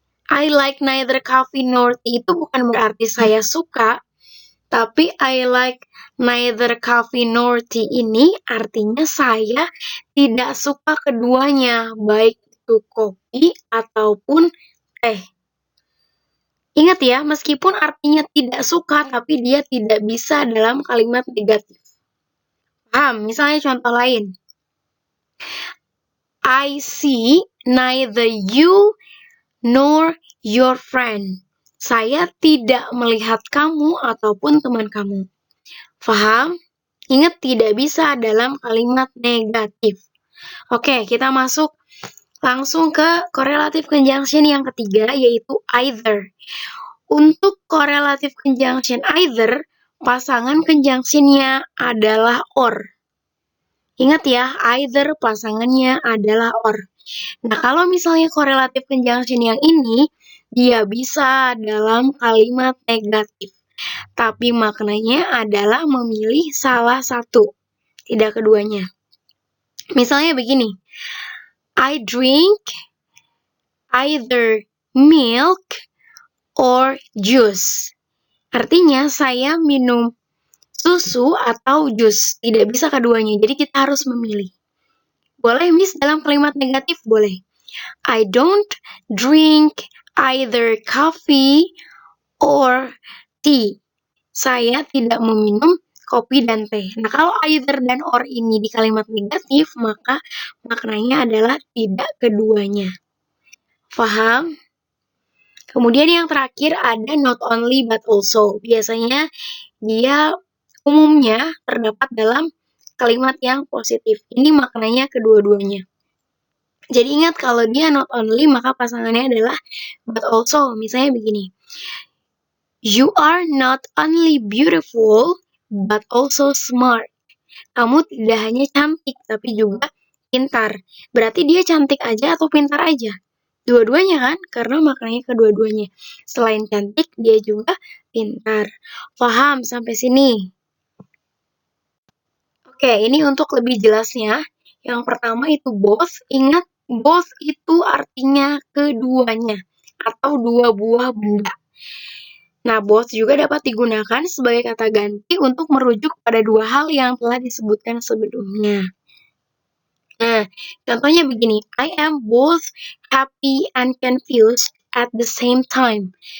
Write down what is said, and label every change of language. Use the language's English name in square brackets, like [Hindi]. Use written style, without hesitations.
[English] I like neither coffee nor tea [Indonesian] itu bukan berarti saya suka, tapi I like neither coffee nor tea ini artinya saya tidak suka keduanya, baik itu kopi ataupun teh. Ingat ya, meskipun artinya tidak suka, tapi dia tidak bisa dalam kalimat negatif. Paham? Misalnya contoh lain. [English] I see neither you nor your friend. [Indonesian] Saya tidak melihat kamu ataupun teman kamu. Paham? Ingat, tidak bisa dalam kalimat negatif. Oke, kita masuk langsung ke correlative conjunction yang ketiga, yaitu either. Untuk correlative conjunction either, pasangan conjunction-nya adalah or. Ingat ya, either pasangannya adalah or. Nah, kalau misalnya correlative conjunction yang ini, dia bisa dalam kalimat negatif. Tapi maknanya adalah memilih salah satu, tidak keduanya. Misalnya begini, [English] I drink either milk or juice. [Indonesian] Artinya saya minum susu atau jus, tidak bisa keduanya. Jadi kita harus memilih. Boleh miss dalam kalimat negatif? Boleh. [English] I don't drink either coffee or tea. [Indonesian] Saya tidak meminum kopi dan teh. Nah, kalau either dan or ini di kalimat negatif, maka maknanya adalah tidak keduanya. Paham? Kemudian yang terakhir ada not only but also. Biasanya dia umumnya terdapat dalam kalimat yang positif. Ini maknanya kedua-duanya. Jadi ingat, kalau dia not only, maka pasangannya adalah but also. Misalnya begini, [English] you are not only beautiful, but also smart. [Indonesian] kamu tidak hanya cantik, tapi juga pintar. Berarti dia cantik aja atau pintar aja? Dua-duanya kan? Karena maknanya kedua-duanya. Selain cantik, dia juga pintar. Paham sampai sini? Oke, ini untuk lebih jelasnya. Yang pertama itu both. Ingat, both itu artinya keduanya atau dua buah benda. Nah, both juga dapat digunakan sebagai kata ganti untuk merujuk pada dua hal yang telah disebutkan sebelumnya. Nah, contohnya begini, [English] I am both happy and confused at the same time.